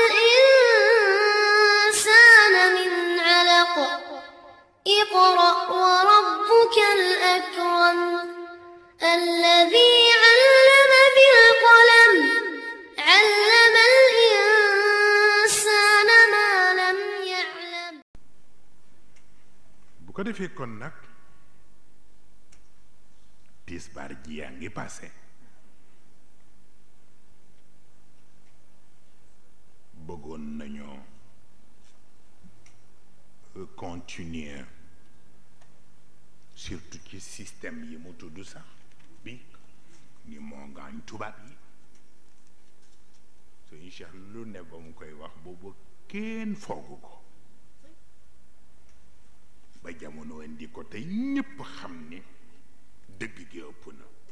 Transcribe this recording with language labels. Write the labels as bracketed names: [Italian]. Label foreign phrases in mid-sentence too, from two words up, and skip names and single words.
[Arabic] الإنسان من علق اقرأ وربك الأكرم الذي علم بالقلم علم الإنسان ما لم يعلم. [Wolof] bu ko defee kon nag tisbaar ji yaa ngi passé bëggoon nañoo [French] continuer surtout [Wolof] ci système yi mu tudd sax bi ni moo ngaañ tubaab yi suñu Cheikh lu ne ba mu koy wax boobu kenn foogu ko ba jamono indi ko te ñépp xam ni dëgg gi ëpp na